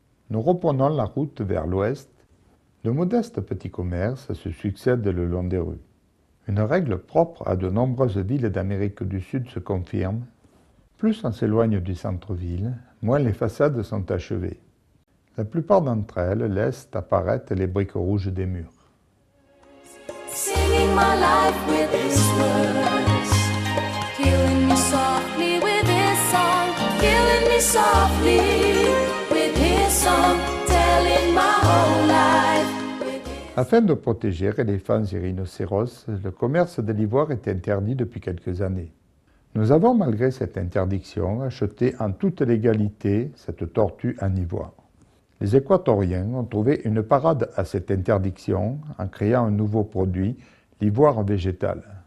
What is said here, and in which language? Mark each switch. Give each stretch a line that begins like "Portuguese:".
French: Nous reprenons la route vers l'ouest. De modestes petits commerces se succèdent le long des rues. Une règle propre à de nombreuses villes d'Amérique du Sud se confirme. Plus on s'éloigne du centre-ville, moins les façades sont achevées. La plupart d'entre elles laissent apparaître les briques rouges des murs.
English: Singing my life with his words, killing me softly with his song, killing me softly with his song, telling my whole life.
French: Afin de protéger éléphants et rhinocéros, le commerce de l'ivoire est interdit depuis quelques années. Nous avons, malgré cette interdiction, acheté en toute légalité cette tortue en ivoire. Les Équatoriens ont trouvé une parade à cette interdiction en créant un nouveau produit, l'ivoire végétal.